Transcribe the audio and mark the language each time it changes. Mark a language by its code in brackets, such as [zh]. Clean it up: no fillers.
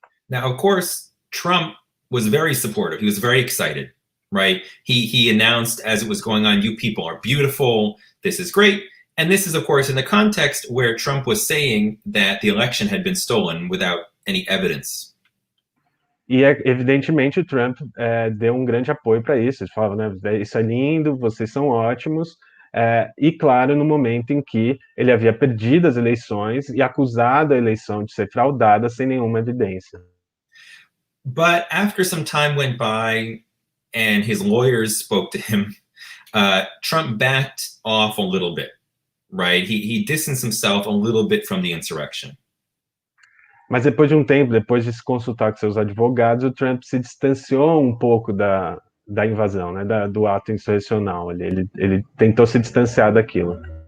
[en] Now, of course, Trump was very supportive. He was very excited, right? He announced as it was going on, you people are beautiful, this is great. And this is, of course, in the context where Trump was saying that the election had been stolen without any evidence. [pt] E, evidentemente, o Trump deu grande apoio para isso. Ele falava, né, isso é lindo, vocês são ótimos. E, claro, no momento em que ele havia perdido as eleições e acusado a eleição de ser fraudada sem nenhuma evidência. [en] But after some time went by and his lawyers spoke to him, Trump backed off a little bit. right? He distanced himself a little bit from the insurrection. [pt] Mas depois de um tempo, depois de se consultar com seus advogados, o Trump se distanciou um pouco da invasão, né, do ato insurrecional. Ele tentou se distanciar daquilo.